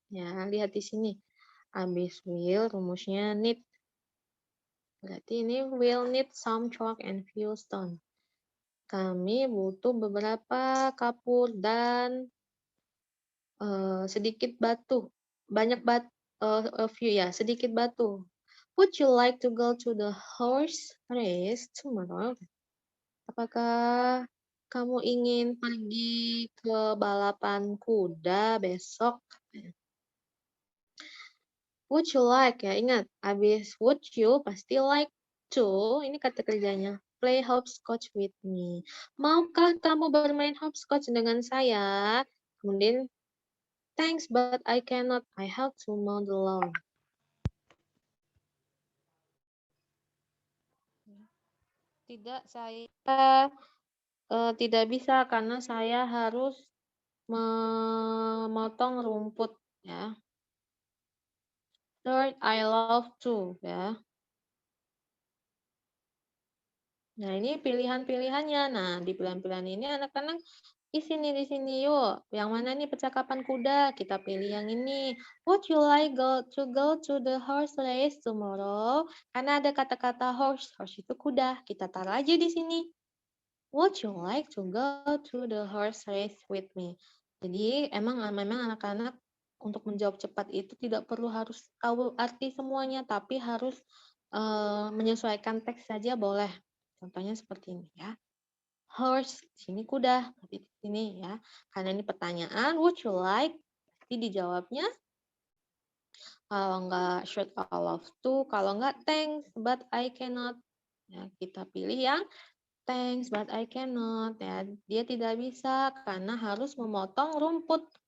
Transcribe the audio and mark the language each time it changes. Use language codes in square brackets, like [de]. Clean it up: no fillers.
[id] Ya, lihat di sini. Habis will rumusnya need. Berarti ini [en] will need some chalk and few stone. [id] Kami butuh beberapa kapur dan sedikit batu. Banyak batu, few ya, sedikit batu. [en] Would you like to go to the horse race tomorrow? [id] Apakah kamu ingin pergi ke balapan kuda besok? [en] Would you like [id] ya, ingat, habis [en] would you [id] pasti [en] like to, [id] ini kata kerjanya. [en] play hopscotch with me? [id] Maukah kamu bermain hopscotch dengan saya? [en] Kemudian, thanks, but I cannot. I have to mow the lawn. [id] Tidak, saya tidak bisa karena saya harus memotong rumput, ya. [en] Third, I love to, ya. [id] Nah, ini pilihan-pilihannya. Nah, di pilihan-pilihan ini anak-anak isi nih di sini yuk. Yang mana nih percakapan kuda? Kita pilih yang ini. [en] Would you like to go to the horse race tomorrow? [id] Karena ada kata-kata horse. Horse itu kuda. Kita taruh aja di sini. [en] Would you like to go to the horse race with me? [id] Jadi memang anak-anak untuk menjawab cepat itu tidak perlu harus tahu arti semuanya, tapi harus menyesuaikan teks saja boleh. Contohnya seperti ini ya. Horse, di sini kuda, tapi di sini ya. Karena ini pertanyaan, [en] would you like? [id] Pasti dijawabnya. [en] Kalau enggak, should I love to? Kalau enggak, thanks, but I cannot. [id] Ya, kita pilih yang [en] thanks, but I cannot. [id] Ya, dia tidak bisa karena harus memotong rumput.